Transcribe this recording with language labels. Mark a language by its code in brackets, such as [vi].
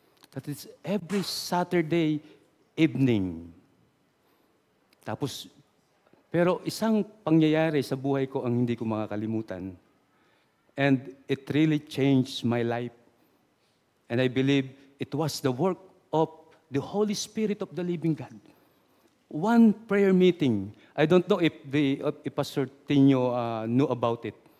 [en] That is every Saturday evening. [tl] Tapos, pero isang pangyayari sa buhay ko ang hindi ko makakalimutan. [en] And it really changed my life. And I believe it was the work of the Holy Spirit of the living God. One prayer meeting. I don't know if Pastor Tino knew about it.